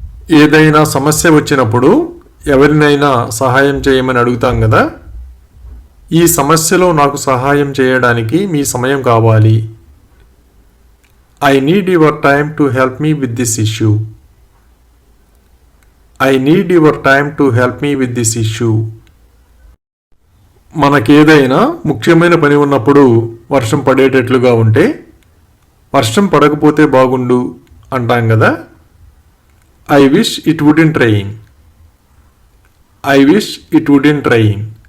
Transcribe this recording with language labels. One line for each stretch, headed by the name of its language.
Telugu: ఏదైనా సమస్య వచ్చినప్పుడు ఎవరినైనా సహాయం చేయమని అడుగుతాం కదా. ఈ సమస్యలో నాకు సహాయం చేయడానికి మీ సమయం కావాలి.
English: I need your time to help me with this issue. I need your time to help me with this issue.
Telugu: మనకేదైనా ముఖ్యమైన పని ఉన్నప్పుడు వర్షం పడేటట్లుగా ఉంటే వర్షం పడకపోతే బాగుండు అంటాం కదా.
English: I wish it wouldn't rain. I wish it wouldn't rain.